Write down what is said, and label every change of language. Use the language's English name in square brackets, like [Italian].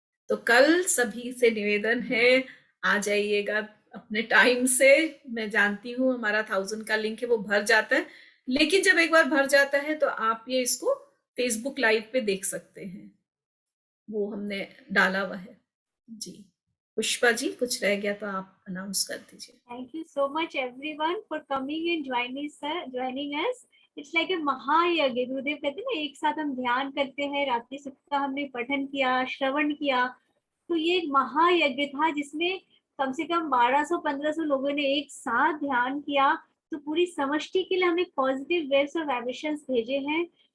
[Hindi] तो कल सभी से निवेदन है, आ जाइएगा अपने टाइम से। मैं जानती हूँ हमारा 1000 का लिंक है वो भर जाता है, लेकिन जब एक बार भर जाता है तो आप ये इसको फेसबुक लाइव पे देख सकते हैं, वो हमने डाला हुआ है जी। पुष्पा जी, कुछ रह गया तो आप अनाउंस कर दीजिए। [English] Thank you so much everyone for coming and joining us. It's like a mahayagya. [Hindi] गुरुदेव कहते हैं ना, एक साथ हम ध्यान करते हैं, रात्रि सप्ताह का हमने पठन किया, श्रवण किया, तो ये एक महायज्ञ था जिसमें कम से कम 1200-1500 लोगों ने एक साथ ध्यान किया। तो पूरी समष्टि के लिए हमने पॉजिटिव वेव्स और वाइब्रेशंस भेजे हैं।